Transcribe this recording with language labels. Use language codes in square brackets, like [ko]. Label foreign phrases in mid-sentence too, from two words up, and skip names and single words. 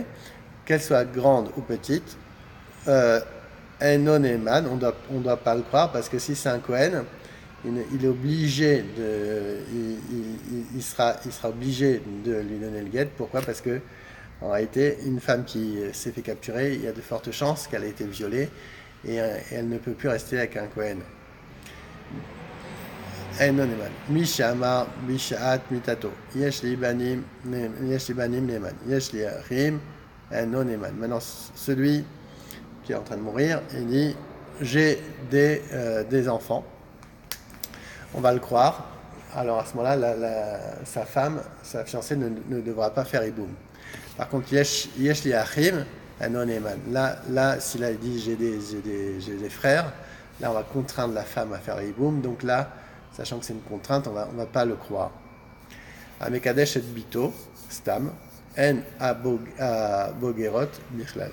[fr] Qu'elle soit grande ou petite, non Eman, on doit pas le croire parce que si c'est un Cohen, il est obligé il sera obligé de lui donner le guet. Pourquoi ? Parce que en réalité, une femme qui s'est fait capturer, il y a de fortes chances qu'elle ait été violée. Et elle ne peut plus rester avec un Kohen. [he] משמע בשעת מיתתו. יש לי בנים נאמן. יש לי אחים אינו נאמן. [fr] Maintenant, celui qui est en train de mourir, il dit j'ai des enfants. On va le croire. Alors à ce moment-là, sa femme, sa fiancée ne devra pas faire iboum. Par contre, [he] יש לי אחים. [fr] Là, s'il a dit j'ai des frères, là on va contraindre la femme à faire iboum. Donc là, sachant que c'est une contrainte, on va pas le croire. [he] המקדש את בתו סתם אין הבוגרות בכלל.